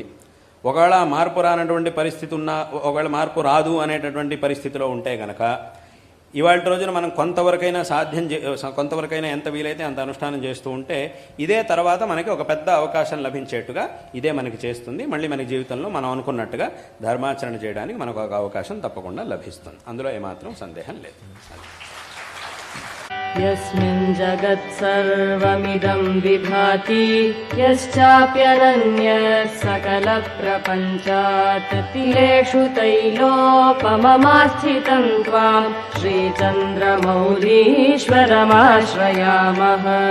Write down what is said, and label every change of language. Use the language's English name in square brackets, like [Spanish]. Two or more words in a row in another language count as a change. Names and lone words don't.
[Telugu] ఒకవేళ మార్పు రానటువంటి పరిస్థితి ఉన్నా, ఒకవేళ మార్పు రాదు అనేటటువంటి పరిస్థితిలో ఉంటే గనక ఇవాళ రోజున మనం కొంతవరకైనా కొంతవరకైనా ఎంత వీలైతే అంత అనుష్ఠానం చేస్తూ ఉంటే ఇదే తర్వాత మనకి ఒక పెద్ద అవకాశం లభించేట్టుగా ఇదే మనకి చేస్తుంది. మళ్ళీ మన జీవితంలో మనం అనుకున్నట్టుగా ధర్మాచరణ చేయడానికి మనకు ఒక అవకాశం తప్పకుండా లభిస్తుంది. అందులో ఏమాత్రం సందేహం లేదు. [Sanskrit] यस्मिन् जगत् सर्वमिदं विभाति यश्चाप्यनन्यः सकलप्रपञ्चात् तिलेषु तैलोपममास्थितं त्वां श्रीचन्द्रमौलीश्वरमाश्रयामः.